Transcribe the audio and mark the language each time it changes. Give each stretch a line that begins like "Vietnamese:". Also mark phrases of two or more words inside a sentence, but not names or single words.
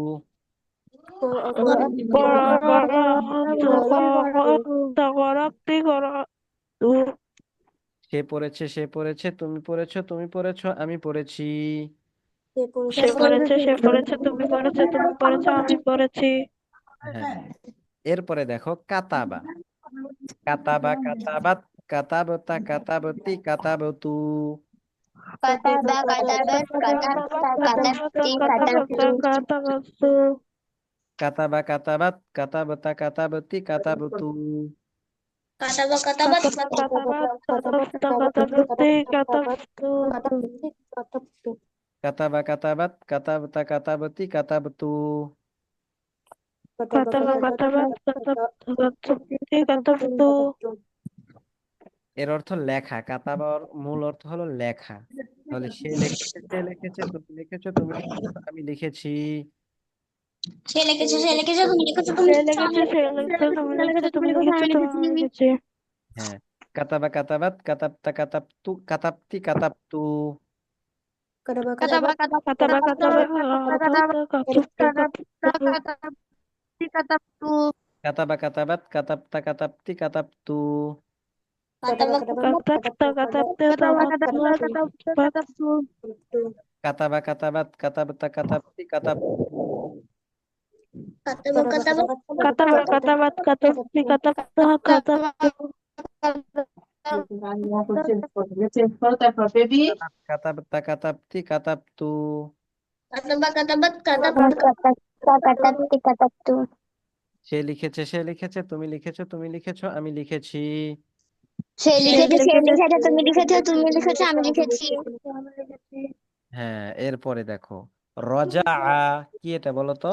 Bangla: সে পড়েছে, সে পড়েছে, তুমি পড়েছো, তুমি পড়েছো, আমি পড়েছি। সে পড়েছে, সে পড়েছে, তুমি পড়েছো, তুমি পড়েছো, আমি পড়েছি। হ্যাঁ, এরপরে দেখো কাতাবা।
Arabic: كتب كتبت كتبتَ كتبتِ كتبتُ. كتب كتبت كتبتَ كتبتِ كتبتُ. كتب كتبت كتبتَ كتبتِ كتبتُ.
Bangla: এর অর্থ লেখা। কাতাবার মূল অর্থ হলো লেখা। তাহলে সে লিখেছে, সে লিখেছে, তুমি লিখেছো, তুমি লিখেছো, আমি লিখেছি। সে লিখেছে, সে লিখেছে, তুমি লিখেছো, তুমি সে লিখেছো, আমি লিখেছে, সে লিখেছে, লিখেছি। তুমি সে লিখেছো, লিখেছে, তুমি তুমি লিখেছো, লিখেছো, আমি তুমি লিখেছি। লিখেছি।
Arabic: হ্যাঁ, كتب كتبت كتبتَ كتبتُ كتبتِ كتبتُ. كتب كتب كتب كتب কাতাবা কাতাবা কাতাবতু। كتب كتبت كتبتَ كتبتِ كتبتُ. كتب كتب كتبتُ. كتب كتبت كتبتَ كتبتِ كتبتُ. كتب كتبت كتبتِ كتبتَ كتبتُ. كتبتَ كتبتِ كتبتُ.
Bangla: সে লিখেছে, সে লিখেছে, তুমি লিখেছো, তুমি লিখেছো, আমি লিখেছি। সে সে লিখেছে, সে লিখেছে, লিখেছে, সে তুমি লিখেছো, লিখেছে, তুমি সে লিখেছো, লিখেছে, আমি আমি লিখেছি। লিখেছি, আমি লিখেছি। হ্যাঁ, এরপরে দেখো রজা। কি এটা বলো তো?